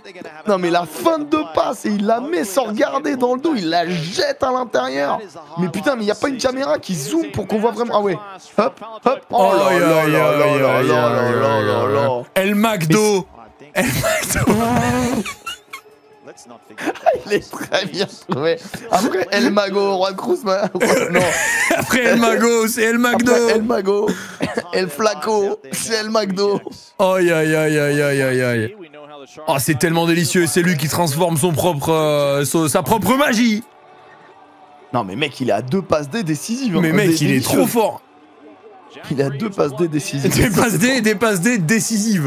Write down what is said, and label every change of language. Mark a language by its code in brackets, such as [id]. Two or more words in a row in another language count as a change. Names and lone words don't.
[fr] Non mais la fin de passe et il la met sans regarder dans le dos, il la jette à l'intérieur. Mais putain, mais il y a pas une caméra qui zoome pour qu'on voit vraiment. Ah ouais. Hop. Oh là là. El Magdo. Il est très bien trouvé. Après El Mago, Juan Cruz. Non. Après El Mago, c'est El Magdo. Après El Mago, El Flaco, c'est El Magdo. Aïe. Oh, c'est tellement délicieux. C'est lui qui transforme sa propre magie. Non mais mec, il est à 2 passes D décisives. Mais mec, il est trop fort. Il a 2 passes D décisives. Des passes D décisives.